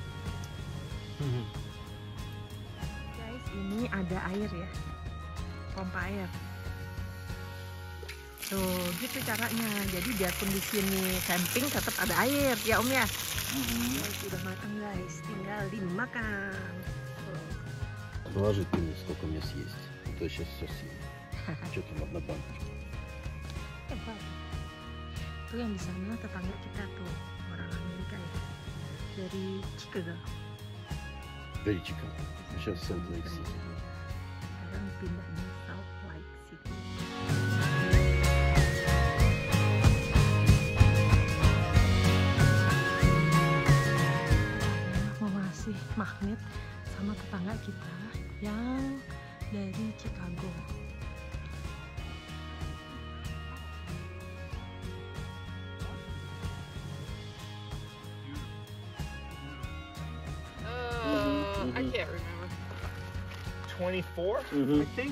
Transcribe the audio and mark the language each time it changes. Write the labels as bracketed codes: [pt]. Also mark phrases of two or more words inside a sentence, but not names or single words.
[id] Guys, ini ada air ya, pompa air. Tuh, gitu caranya. Jadi biarpun di sini camping tetap ada air, ya Om ya. Sudah matang guys, tinggal dimakan. [ru] Положи ты мне, сколько мне съесть. А то я сейчас все съем. Что там одна баночка? [id] Hebat. Tuh yang di sana tetangga kita tuh orang Amerika ya, dari Chicago. Dari Chicago. [ru] Сейчас Salt Lake City. [id] Sekarang pindah di Salt Lake City. Mau ngasih magnet sama tetangga kita yang dari Chicago. [en] I can't remember. 24, I think.